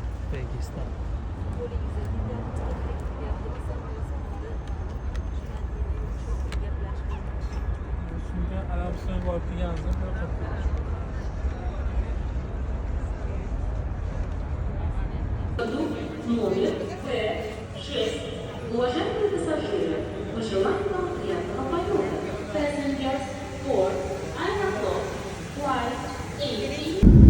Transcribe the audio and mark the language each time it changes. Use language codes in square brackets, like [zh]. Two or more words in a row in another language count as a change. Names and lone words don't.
[uz] Uzbekistan. Shunga Arabistonga borib kelganmiz. [ru] Номер Т6. Уважаемые пассажиры, мы желаем вам приятного полета. [en] Passengers for Aeroflot Flight 80.